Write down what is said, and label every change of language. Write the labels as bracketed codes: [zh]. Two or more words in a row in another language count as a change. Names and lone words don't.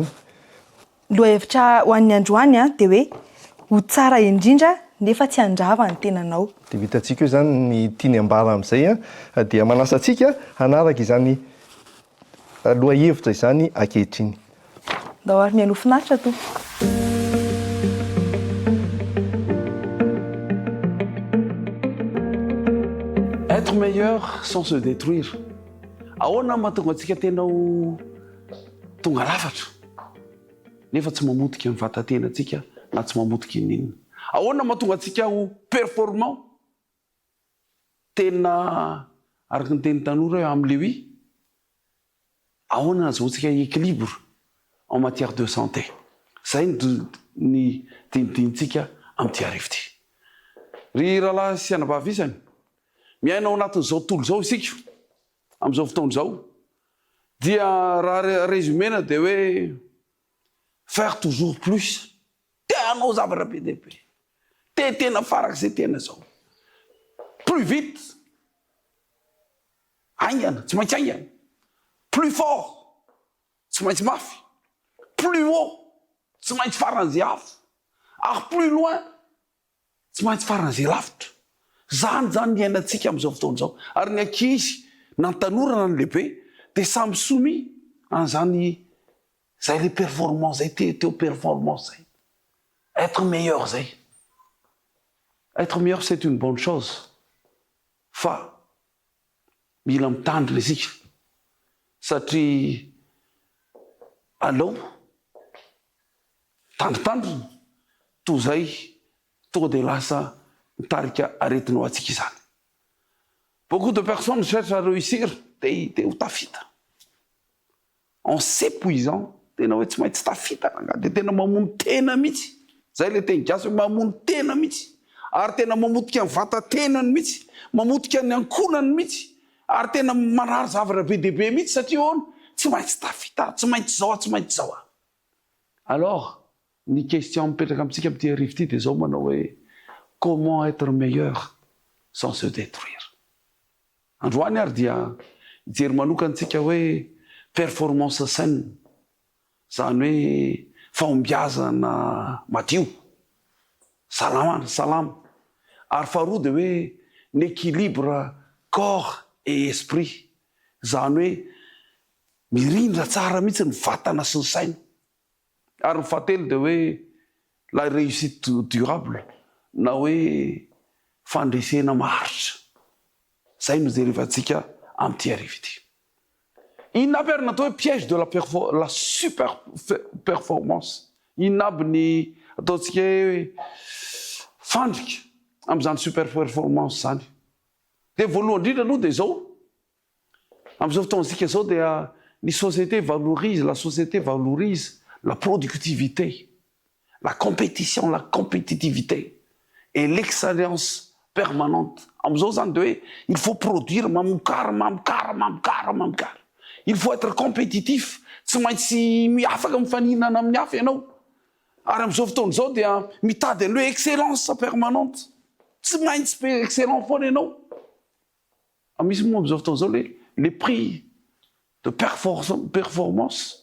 [mg] Lohahevitra ho an'ny androany dia hoe ho tsara indrindra nefa tsy handrava ny tenanao. Dia vitantsika io izany ny tiany ambara amin'izay dia manasantsika hanaraka izany lohahevitra izany ankehitriny. Ndao ary mihaino finaritra to. [fr] Être meilleur sans se détruire. [mg] Ahoana mahatonga antsika tena ho tonga lafatra nefa tsy mamotika ny vatantenantsika na tsy mamotika ny inona. Ahoana mahatonga antsika ho performant tena araka ny teny tanora hoe amin'ny Lévi. Ahoana azahoantsika [fr] équilibre en matière de santé. [mg] Zay ny dinidinitsika amin'ity ariva ity. Ry rahalahy sy anabavy isany miaina ao anatin'izao tontolo izao isika amin'izao fotoana izao dia raha résumena dia hoe [fr] faire toujours plus. [mg] Teanao zavatra be dia be. Tena farak'izay tena zao. [fr] Plus vite. [mg] Aingana, tsy maintsy aingana. [fr] Plus fort. [mg] Tsy maintsy mafy. [fr] Plus haut. [mg] Tsy maintsy faran'izay afo. [fr] Ary plus loin. [mg] Tsy maintsy faran'izay lavitra. Zany ny iainantsika amin'izao fotoana izao. Ary ny ankizy na ny tanora na ny lehibe dia samy soumis an'izany zay [fr] les performances [mg] zay teo performance zay. [fr] Être meilleur zay. Être meilleur c'est une bonne chose. [mg] Fa mila mitandrina isika satria aleo tandritandrina toy zay tonga dia lasa mitarika aretina ho antsika izany. [fr] Beaucoup de personnes cherchent à réussir [mg] dia ho tafita. [fr] En s'épuisant [mg] tena hoe tsy maintsy tafita dia tena mamono tena mihitsy. Zay le teny gasy hoe mamono tena mihitsy. Ary tena mamotika ny vatan-tenany mihitsy, mamotika ny ankonany mihitsy, ary tena manary zavatra be dia be mihitsy satria hoana tsy maintsy tafita, tsy maintsy zao, tsy maintsy zao. Alors, ny question mipetraka amintsika amin'ity ariva ity dia zao manao hoe [fr] comment être meilleur sans se détruire. [mg] Androany ary dia hijery manokantsika hoe [fr] performance saine, [mg] zany hoe fahombiazana madio, salama. Ary faharoa dia hoe [fr] l'équilibre corps et esprit, [mg] zany hoe mirindra tsara mihitsy ny vatana sy ny saina. Ary ny fahatelo dia hoe [fr] la réussite durable [mg] na hoe fandresena maharitra. Zay no jerevantsika amin'ity ariva ity. Inona aby ary natao hoe [fr] piège de la super performance. [mg] Inona aby ny ataontsika hoe fandrika amin'izany [fr] super performance [mg] zany. Dia voalohany indrindra aloha dia zao. Amin'izao fotoantsika zao dia [fr] la société valorise la productivité, la compétition, la compétitivité et l'excellence permanente. [mg] Amin'izao zany dia hoe [fr] il faut produire [mg] mamokara. [fr] Il faut être compétitif. [mg] Tsy maintsy afaka mifaninana amin'ny hafa ianao. Ary amin'izao fotoana izao dia mitady an'ilay [fr] excellence permanente. [mg] Tsy maintsy excellent foana ianao. Misy moa amin'izao fotoana izao [fr] les prix de performance.